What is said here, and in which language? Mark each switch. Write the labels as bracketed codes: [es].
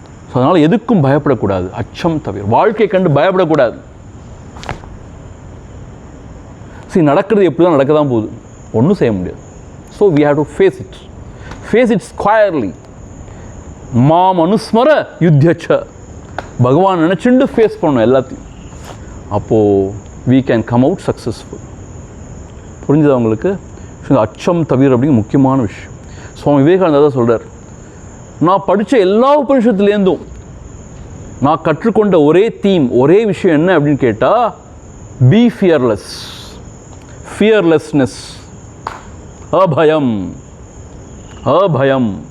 [ta] So அதனால் எதுக்கும் பயப்படக்கூடாது. அச்சம் தவிர. வாழ்க்கை கண்டு பயப்படக்கூடாது. சரி, நடக்கிறது எப்படி தான் நடக்க தான் போகுது, ஒன்றும் செய்ய முடியாது. [en] So we have to face it. Face it squarely. [sa] மாம் அனுஸ்மர யுத்தச்ச. [ta] பகவான் நினச்சிண்டு ஃபேஸ் பண்ணணும் எல்லாத்தையும். [en] அப்போது we can come out successful. [ta] புரிஞ்சுதா உங்களுக்கு? இந்த அச்சம் தவிர அப்படிங்கிற முக்கியமான விஷயம். சுவாமி விவேகானந்தா தான் சொல்கிறார், நான் படித்த எல்லா உபனிஷத்துலேருந்தும் நான் கற்றுக்கொண்ட ஒரே தீம், ஒரே விஷயம் என்ன அப்படின்னு கேட்டால், [en] Be fearless. [ta] ஃபியர்லெஸ்னஸ், அபயம். அபயம்.